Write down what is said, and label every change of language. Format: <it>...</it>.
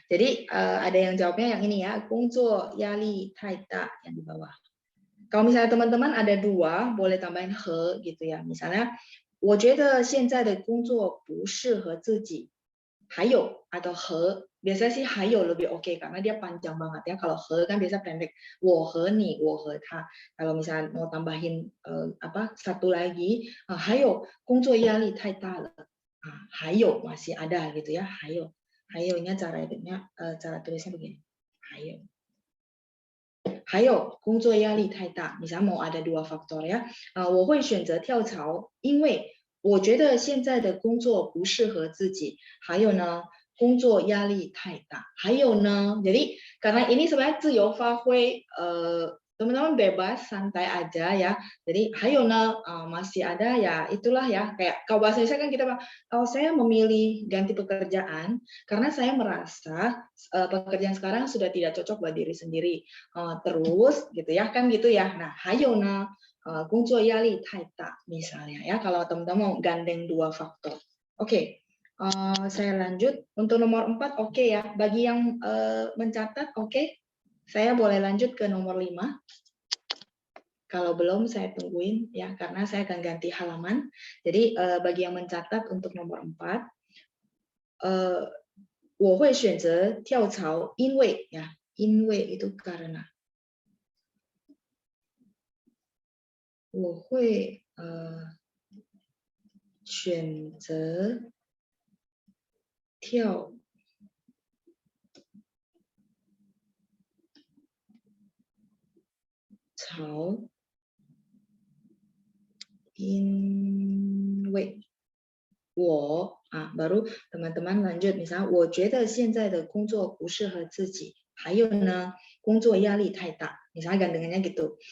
<id>Jadi ada yang jawabnya yang ini ya,</id> <zh>工作压力太大</zh> <id>yang di bawah. Kalau misalnya teman-teman ada dua, boleh tambahin 和 gitu ya.</id> <zh>Misalnya, 我觉得现在的工作不适合自己。</zh> <id>还有 atau 和 biasanya sih 还有 lebih oke karena dia panjang banget ya. Kalau 和 kan biasa pendek.</id> <zh>我和你，我和他.</zh> <id>Kalau misalnya mau tambahin satu lagi,</id> <zh>还有工作压力太大了.</zh> <id>还有 masih ada gitu ya. 还有 nya cara tulisnya begini. 还有</id> <zh>还有工作压力太大，</zh> <id>misalnya mau ada 2 faktor ya，</id> <zh>我会选择跳槽，因为我觉得现在的工作不适合自己，还有呢，工作压力太大，还有呢，</zh> <id>jadi karena ini sebenarnya</id> <zh>自由发挥，</zh> <id>teman-teman bebas santai aja ya. Jadi hayo na masih ada ya itulah ya kayak kalau bahasa Indonesia kan kita bilang kalau saya memilih ganti pekerjaan karena saya merasa pekerjaan sekarang sudah tidak cocok buat diri sendiri. Terus gitu ya kan gitu ya. Nah hayo na</id> <zh>工作压力太大</zh> <id>misalnya ya kalau teman-teman mau gandeng 2 faktor. Oke. Saya lanjut untuk nomor 4 oke ya. Bagi yang mencatat oke. Saya boleh lanjut ke nomor 5. Kalau belum saya tungguin ya karena saya akan ganti halaman. Jadi bagi yang mencatat untuk nomor 4,</id> <zh>我会选择跳槽，因为</zh> <id>ya，因为 itu karena。</id> <zh>我会选择跳槽，因为我</zh> <id>baru teman-teman lanjut misalnya</id> <zh>我觉得现在的工作不适合自己，还有呢工作压力太大，</zh> <id>misalnya gandengannya gitu.</id>